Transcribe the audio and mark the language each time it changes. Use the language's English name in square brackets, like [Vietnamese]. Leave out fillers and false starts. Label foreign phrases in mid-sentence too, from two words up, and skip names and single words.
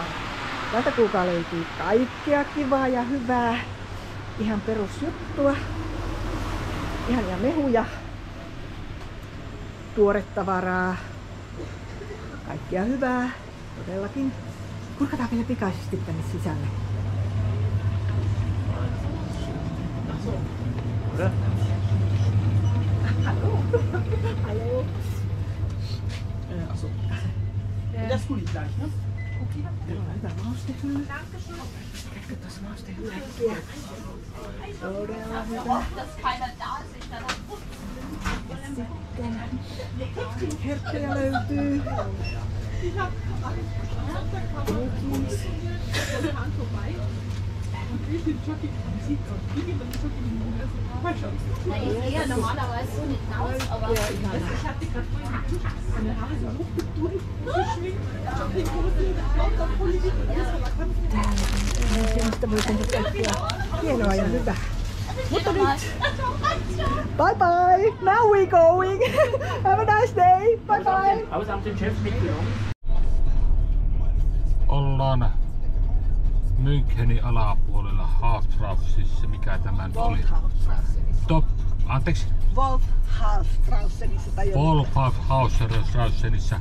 [Finnish] Tältä kuulkaa löytyy kaikkea kivaa ja hyvää. Ihan perusjuttua. Ihania mehuja. Tuoretavaraa. Kaikkea hyvää. Todellakin. Kurkataan vielä pikaisesti tänne sisälle. [German] Hallo. Hallo. Achso. Das tue ich gleich, ne? Okay. [Finnish] Hyvä maustehylly. Kätkö tuossa maustehyllyä? Todella hyvä. Ja sitten herkkuja löytyy. [German] Eher normalerweise so nicht raus, aber ich hatte gerade vorhin getuscht, meine Haare so hochgedrückt, geschminkt, [Finnish] Hienoa ja hyvä. Mutta nyt, [English] bye bye, now we going. Have a nice day, bye bye. [Finnish] Ollaan Münchenin alapuolella Hafstrausissa, mikä tämä oli? Anteeksi? Wolfhaustrausenissa tai Wolfhaustrausenissa.